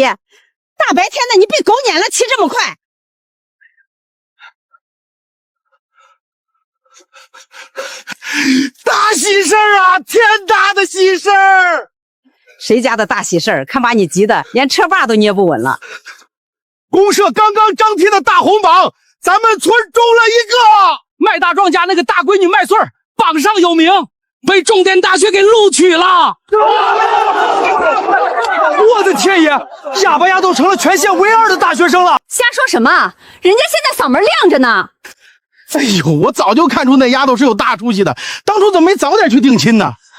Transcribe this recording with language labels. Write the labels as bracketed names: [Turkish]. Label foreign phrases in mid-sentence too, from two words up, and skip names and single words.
[Chinese] 大白天的，你被狗撵了，骑這麼快！大喜事兒啊！天大的喜事兒！誰家的大喜事兒？看把你急的，連車把都捏不穩了。公社剛剛張貼的大紅榜，咱們村中了一個麥大壯家那個大閨女麥穗兒，榜上有名，被重點大學給錄取了。我的天爺，啞巴丫都成了全縣唯2的大學生了！瞎說什麼？人家現在嗓門亮着呢。哎呦，我早就看出那丫頭是有大出息的，當初怎麼沒早點去定親呢？